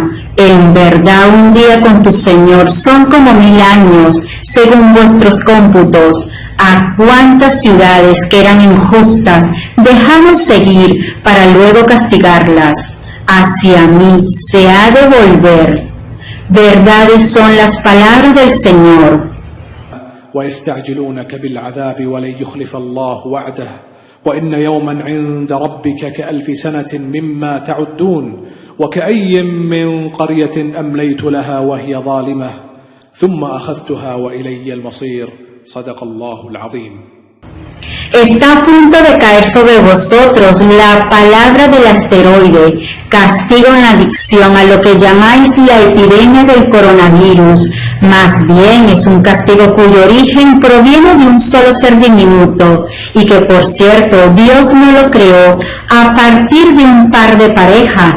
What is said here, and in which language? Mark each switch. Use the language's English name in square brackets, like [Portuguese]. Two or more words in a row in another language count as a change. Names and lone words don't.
[Spanish] En verdad, un día con tu Señor son como 1000 años, según vuestros cómputos. A cuántas ciudades que eran injustas dejamos seguir para luego castigarlas. Hacia mí se ha de volver. Verdades son las palabras del Señor. [Arabic] ويستعجلونك بالعذاب ولن يخلف الله وعده وإن يوما عند ربك كألف سنة مما تعدون وكأي من قرية أمليت لها وهي ظالمة ثم أخذتها وإلي المصير صدق الله العظيم. [Spanish] Está a punto de caer sobre vosotros la palabra del asteroide, castigo en adicción a lo que llamáis la epidemia del coronavirus. Más bien es un castigo cuyo origen proviene de un solo ser diminuto, y que por cierto Dios no lo creó a partir de un par de pareja,